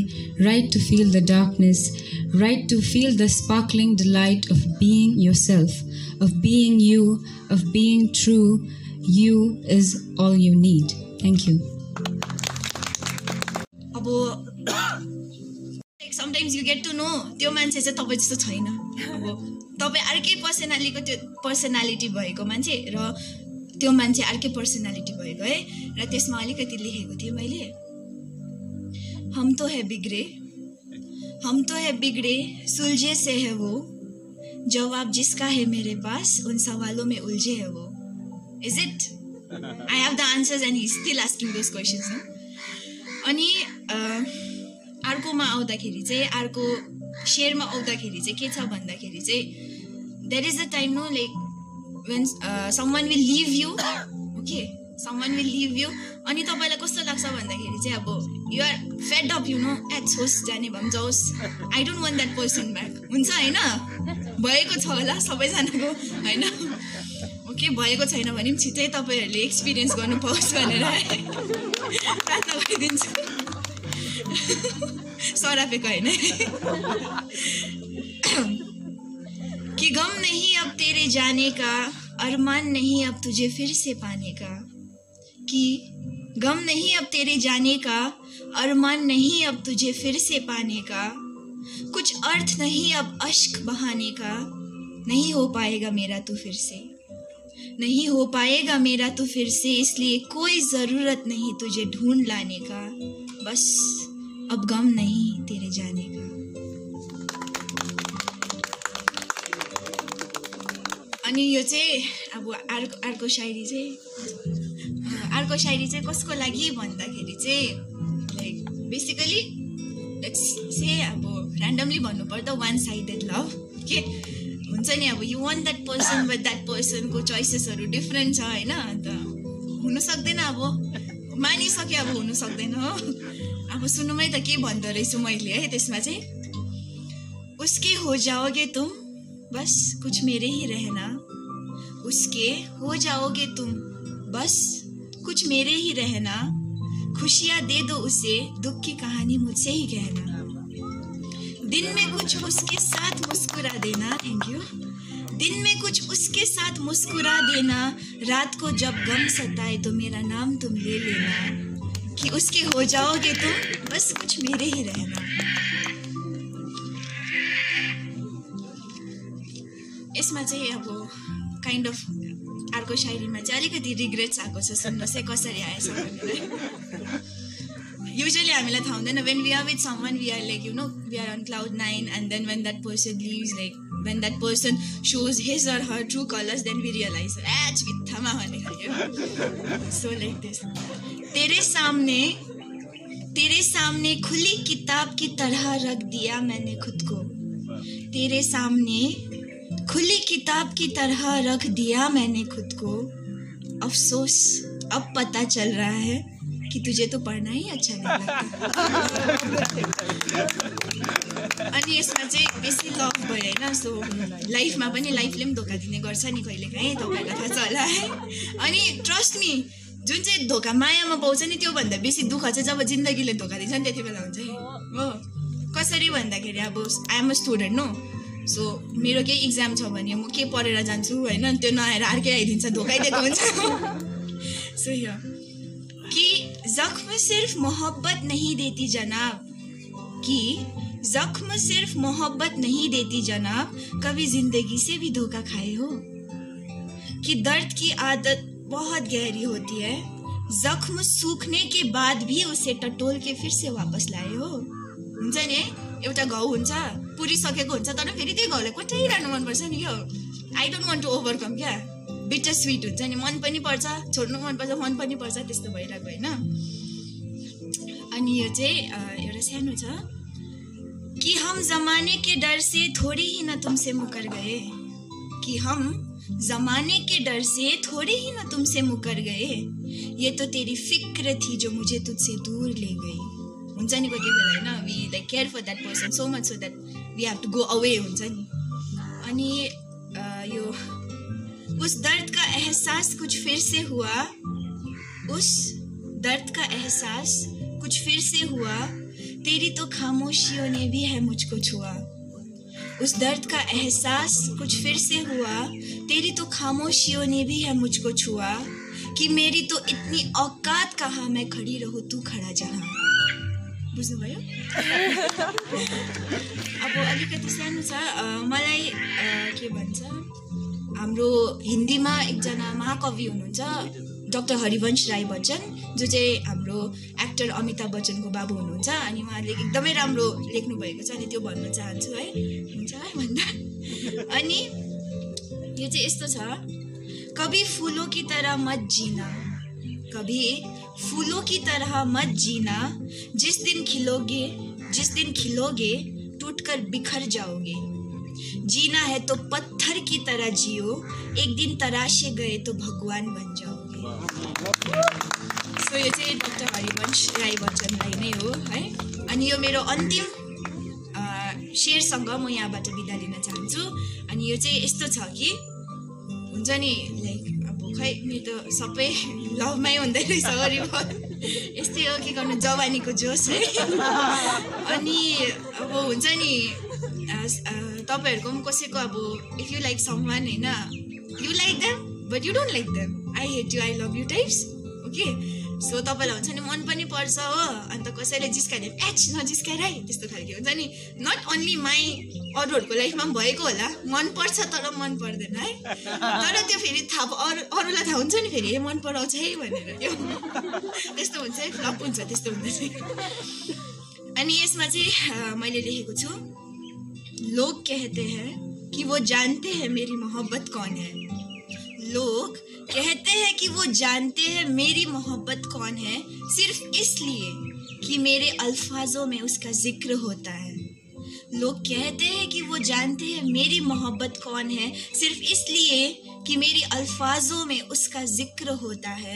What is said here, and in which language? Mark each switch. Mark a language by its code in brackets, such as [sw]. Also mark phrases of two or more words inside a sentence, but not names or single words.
[en] Write to feel the darkness. Write to feel the sparkling delight of being yourself, of being you, of being true. You is all you need. Thank you. Sometimes you get to know [ne] त्यो मान्छे चाहिँ तपाईँ जस्तो छैन अब तपाईँ अर्कै पर्सनालिटी भएको मान्छे र त्यो मान्छे अर्कै पर्सनालिटी भएको है र त्यसमा अलिकति लेखेको थिए मैले [hi] हम तो है बिगड़े सुलझे से है वो जवाब जिसका है मेरे पास उन सवालों में उलझे है वो [en] is it I have the answers and he is still asking those questions [ne] अनि अर्कोमा आउँदाखेरि चाहिँ अर्को शेयरमा आउँदाखेरि चाहिँ के छ भन्दाखेरि चाहिँ [en] there is a time no like when someone will leave you okay someone will leave you [ne] अनि तपाईलाई कस्तो लाग्छ भन्दाखेरि चाहिँ अब [en] you are fed up you know [ne] एट्स होस् जाने भए पनि जाओस् [en] I don't want that person back [ne] हुन्छ हैन भएको छ होला सबैजनाको हैन ओके भएको छैन भने पनि छिटै तपाईहरुले एक्सपिरियन्स गर्नु पाओस् भनेर प्रार्थना गरिदिन्छु सरापेको हैन [hi] कि गम नहीं अब तेरे जाने का अरमान नहीं अब तुझे फिर से पाने का कि गम नहीं अब तेरे जाने का अरमान नहीं अब तुझे फिर से पाने का कुछ अर्थ नहीं अब अश्क बहाने का नहीं हो पाएगा मेरा तू फिर से नहीं हो पाएगा मेरा तू फिर से इसलिए कोई ज़रूरत नहीं तुझे ढूंढ लाने का बस अब गम नहीं तेरे जाने का [ne] अनि यो चाहिँ अब अर्को शायरी चाहिँ कसको लागि भन्दाखेरि चाहिँ [en] like basically let's say [ne] अब र्यान्डमली भन्नुपर्दा [en] one sided love [ne] के हुन्छ नि अब [en] you want that person but that personको [ne] चोइसेसहरू डिफ्रेन्ट छ हैन अन्त हुनु सक्दैन अब मानिसक्यो अब हुनु सक्दैन हो अब सुन्नुमै त के भन्दो रहेछु मैले है त्यसमा चाहिँ [hi] उसके हो जाओगे तुम बस कुछ मेरे ही रहना उसके हो जाओगे तुम बस कुछ मेरे ही रहना खुशियाँ दे दो उसे दुख की कहानी मुझसे ही कहना दिन में कुछ उसके साथ मुस्कुरा देना थैंक यू दिन में कुछ उसके साथ मुस्कुरा देना रात को जब गम सताए तो मेरा नाम तुम ले लेना कि उसके हो जाओगे तुम बस कुछ मेरे ही रहना [ne] यसमा चाहिँ अब [en] kind of [ne] अर्को शायरीमा चाहिँ अलिकति रिग्रेट्स आएको छ सुन्नुहोस् है कसरी आएछ भनेर [en] Usually [ne] हामीलाई थाहा हुँदैन [en] when we are with someone we are like you know we are on cloud 9 and then when that person leaves like when that person shows his or her true colors then we realize [ne] बित्थामा भन्ने खालको [en] so like this [hi] तेरे सामने खुली किताब की तरह रख दिया मैंने खुद को तेरे सामने खुली किताब की तरह रख दिया मैंने खुद को अफसोस अब पता चल रहा है कि तुझे तो पढ़ना ही अच्छा नहीं लगता अनि [ne] यसमा चाहिँ बेसी लभ भयो हैन सो लाइफमा पनि लाइफले पनि धोका दिने गर्छ नि कहिलेकाहीँ तपाईलाई थाहा छ होला है अनि [en] trust me [ne] जुन चाहिँ धोका मायामा पाउँछ नि त्यो भन्दा बेसी दुःख चाहिँ जब जिन्दगीले धोका दिन्छ नि त्यति बेला हुन्छ हो कसरी भन्दाखेरि अब आई [en] am a student no [hi] सो [ne] मेरो केही इक्जाम छ भने म के पढेर जान्छु हैन त्यो नआएर अर्कै आइदिन्छ धोकाइदिएको हुन्छ सो यो [hi] कि जख्म सिर्फ मोहब्बत नहीं देती जनाब कि जख्म सिर्फ मोहब्बत नहीं देती जनाब कभी जिंदगी से भी धोखा खाए हो कि दर्द बहुत गहरी होती है, जख्म सूखने के बाद भी उसे टटोल के फिर से वापस लाए हो। [ne] हुन्छ नि, एउटा घाउ हुन्छ, पुरिसकेको हुन्छ, तर फेरि त्यही घाउलाई कोट्याइरहनु मनपर्छ नि क्या। [en] I don't want to overcome [ne] क्या। [en] bitter sweet [ne] हुन्छ नि, मन पनि पर्छ, छोड्नु मन पर्छ, मन पनि पर्छ, त्यस्तो भइरहेको होइन। अनि यो चाहिँ एउटा सानो छ [hi] कि हम जमाने के डर से थोड़ी ही न तुमसे मुकर गए, कि हम जमाने के डर से थोड़ी ही न तुमसे मुकर गए, ये तो तेरी फिक्र थी जो मुझे तुझसे दूर ले गई। [ne] हुन्छ नि कोही बेला होइन, [en] we like care for that person so much so that we have to go away [ne] हुन्छ नि। अनि यो [hi] उस दर्द का एहसास कुछ फिर से हुआ, उस दर्द का एहसास कुछ फिर से हुआ, तेरी तो खामोशियों ने भी है मुझको छुआ। उस दर्द का एहसास कुछ फिर से हुआ, तेरी तो खामोशियों ने भी है मुझको छुआ, कि मेरी तो इतनी औकात कहाँ मैं खड़ी रहूँ तू खड़ा जहाँ। [ne] बुझ्नुभयो? अब अलिकति सानो छ, मलाई के भन्छ, हाम्रो हिन्दीमा एकजना महाकवि हुनुहुन्छ डाक्टर हरिवंश राई बच्चन, जो चाहिँ हाम्रो एक्टर अमिताभ बच्चनको बाबु हुनुहुन्छ। अनि उहाँले एकदमै राम्रो लेख्नु भएको छ, अनि त्यो भन्न चाहन्छु है, हुन्छ है भन्दा। अनि यो चाहिँ यस्तो छ, [hi] कभी फूलों की तरह मत जीना, कभी फूलों की तरह मत जीना, जिस दिन खिलोगे टूटकर बिखर जाओगे, जीना है तो पत्थर की तरह जियो, एक दिन तराशे गए तो भगवान बन जाओगे। [ne] सो यो चाहिँ डाक्टर हरिवंश राई बच्चनलाई नै हो है। अनि यो मेरो अन्तिम शेरसँग म यहाँबाट बिदा लिन चाहन्छु। अनि यो चाहिँ यस्तो छ कि हुन्छ नि, लाइक अब खै मेरो त सबै लभमै हुँदै रहेछ वरि यस्तै हो, के गर्नु, जवानीको जोस है। अनि अब हुन्छ नि, तपाईँहरूको पनि कसैको अब [en] if you like someone [ne] होइन, [en] you like them but you don't like them, I hate you I love you types, okay. [ne] सो तपाईँलाई हुन्छ नि मन पनि पर्छ हो, अन्त कसैले जिस्काइदियो एच नजिस्काएर है, त्यस्तो खालको हुन्छ नि। [en] not only my, [ne] अरूहरूको लाइफमा पनि भएको होला, मन पर्छ तर मन पर्दैन है, तर त्यो फेरि थाहा अरूलाई थाहा हुन्छ नि फेरि मन पराउँछ है भनेर, यो त्यस्तो हुन्छ है, फ्लप हुन्छ त्यस्तो हुँदा चाहिँ। अनि यसमा चाहिँ मैले लेखेको छु, [hi] लोग कहते हैं कि वो जानते हैं मेरी मोहब्बत कौन है, लोग कहते हैं कि वो जानते हैं मेरी मोहब्बत कौन है, सिर्फ इसलिए कि मेरे अल्फाजों में उसका जिक्र होता है। लोग कहते हैं कि वो जानते हैं मेरी मोहब्बत कौन है, सिर्फ इसलिए कि मेरे अल्फाजों में उसका जिक्र होता है।